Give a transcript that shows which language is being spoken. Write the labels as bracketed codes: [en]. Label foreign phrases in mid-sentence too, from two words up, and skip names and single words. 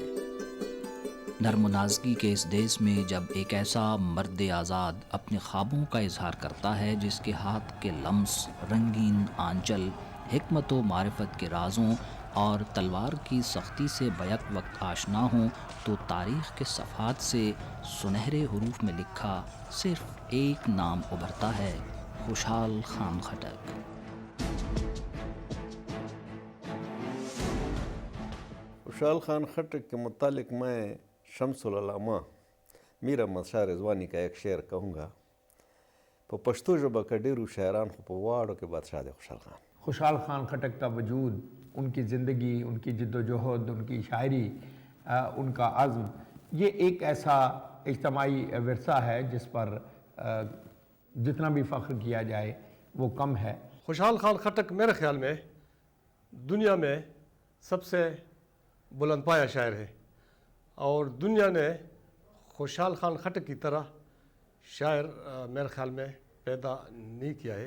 [ur] نرم و نازکی کے اس دیس میں جب ایک ایسا مرد آزاد اپنے خوابوں کا اظہار کرتا ہے جس کے ہاتھ کے لمس رنگین آنچل حکمت و معرفت کے رازوں اور تلوار کی سختی سے بیک وقت آشنا ہوں، تو تاریخ کے صفحات سے سنہرے حروف میں لکھا صرف ایک نام ابھرتا ہے: خوشحال خان خٹک۔ خوشحال خان خٹک کے متعلق میں شمس العلماء میر احمد شاه رضوانی کا ایک شعر کہوں گا: [ps] په پښتو ژبه کې ډېرو شاعران خو په واړو کې بادشاہ دی خوشحال خان۔ [ur] خوشحال خان خٹک کا وجود، ان کی زندگی، ان کی جد و جہد، ان کی شاعری، ان کا عزم، یہ ایک ایسا اجتماعی ورثہ ہے جس پر جتنا بھی فخر کیا جائے وہ کم ہے۔ خوشحال خان خٹک میرے خیال میں دنیا میں سب سے بلند پایہ شاعر ہے، اور دنیا نے خوشحال خان خٹک کی طرح شاعر میرے خیال میں پیدا نہیں کیا ہے۔